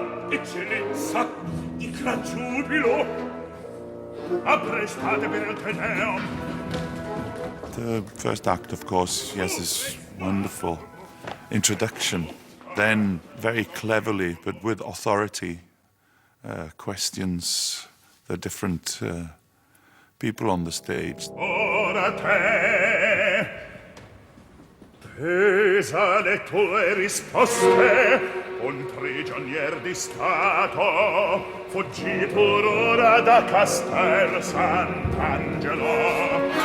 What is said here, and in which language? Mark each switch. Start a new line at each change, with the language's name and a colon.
Italian: Eccellenza, il gran giubilo, apprestate per il Te Deum.
English: The first act, of course, he has this wonderful introduction. Then, very cleverly, but with authority, questions the different people on the stage.
Italian: Ora te, pesa le tue risposte, un prigionier di Stato, fuggì pur ora da Castel Sant'Angelo.